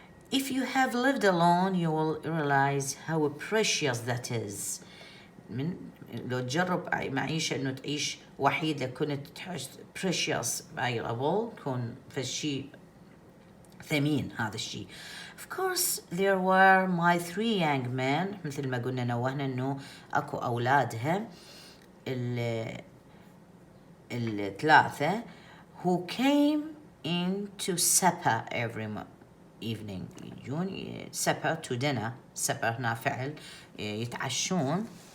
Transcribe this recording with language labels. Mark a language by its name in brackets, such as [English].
[English] If you have lived alone, you will realize how precious that is. [Arabic] لو تجرب معيشة إنه تعيش وحيد لكنت تحس [English] precious valuable [Arabic] كون فالشي ثمين هذا الشيء. [English] Of course there were my 3 young men [Arabic] مثل ما قلنا نوهنا إنه أكو أولادها الثلاثة [English] who came into supper every evening [Arabic] يجون [English] supper to dinner supper [Arabic] هنا فعل يتعشون.